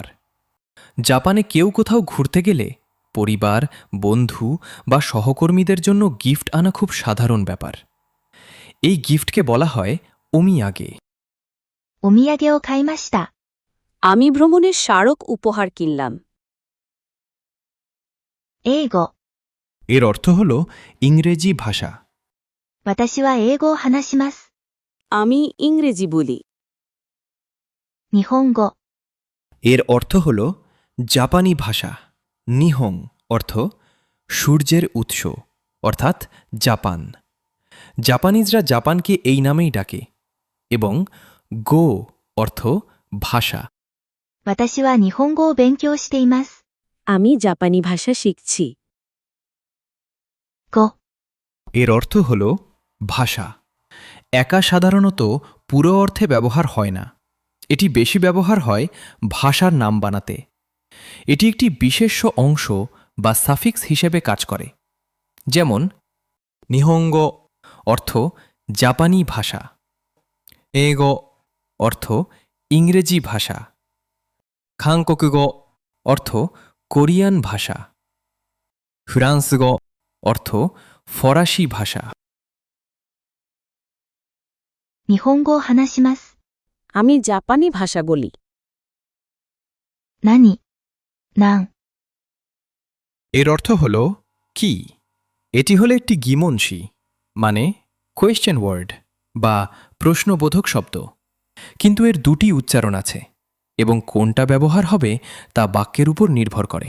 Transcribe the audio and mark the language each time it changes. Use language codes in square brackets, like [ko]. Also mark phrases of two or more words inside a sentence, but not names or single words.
[bn] জাপানে কেউ কোথাও ঘুরতে গেলে পরিবার, বন্ধু বা সহকর্মীদের জন্য গিফট আনা খুব সাধারণ ব্যাপার। এই গিফটকে বলা হয় ওমিয়াগে। [ja] お土産を買いました。 [bn] আমি ভ্রমণের স্মারক উপহার কিনলাম। [ja] 英語、 [bn] এর অর্থ হল ইংরেজি ভাষা। [ja] 私は英語を話します。 [bn] আমি ইংরেজি বলি। [ja] 日本語、 [bn] এর অর্থ হল জাপানি ভাষা। নিহং অর্থ সূর্যের উৎস, অর্থাৎ জাপান। জাপানিজরা জাপানকে এই নামেই ডাকে। এবং গো অর্থ ভাষা। [ja] 私は日本語を勉強しています。 [bn] আমি জাপানি ভাষা শিখছি। [ja] 語、 [bn] এর অর্থ হল ভাষা। একা সাধারণত পুরো অর্থে ব্যবহার হয় না। এটি বেশি ব্যবহার হয় ভাষার নাম বানাতে। এটি একটি বিশেষ্য অংশ বা সাফিক্স হিসেবে কাজ করে। যেমন নিহঙ্গো অর্থ জাপানি ভাষা, এগো অর্থ ইংরেজি ভাষা, খাংকোকুগো অর্থ কোরিয়ান ভাষা, ফ্রান্সগো অর্থ ফরাসি ভাষা। [ja] 日本語を話します。 [bn] আমি জাপানি ভাষা বলি। [ja] 何、なん、 [bn] এর অর্থ হল কি। এটি হলো একটি গিমনসি মানে [en] question word [bn] বা প্রশ্নবোধক শব্দ, কিন্তু এর দুটি উচ্চারণ আছে এবং কোনটা ব্যবহার হবে তা বাক্যের উপর নির্ভর করে।